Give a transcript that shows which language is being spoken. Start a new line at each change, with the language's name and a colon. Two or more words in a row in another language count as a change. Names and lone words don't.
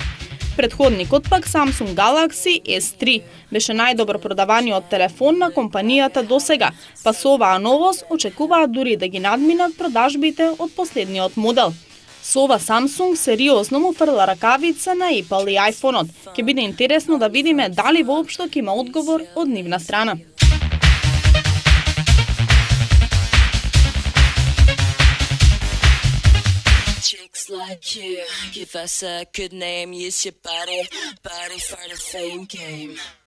Macedonian: Предходникот пак Samsung Galaxy S3 беше најдобро продаваниот телефон на компанијата досега, па со оваа новост очекуваат дури да ги надминат продажбите од последниот модел. Со ова Samsung сериозно му фрла ракавица на Apple и iPhone-от. Ќе биде интересно да видиме дали воопшто ќе има одговор од нивна страна.
English: Chicks like you, give us a good name, use your body for the fame game.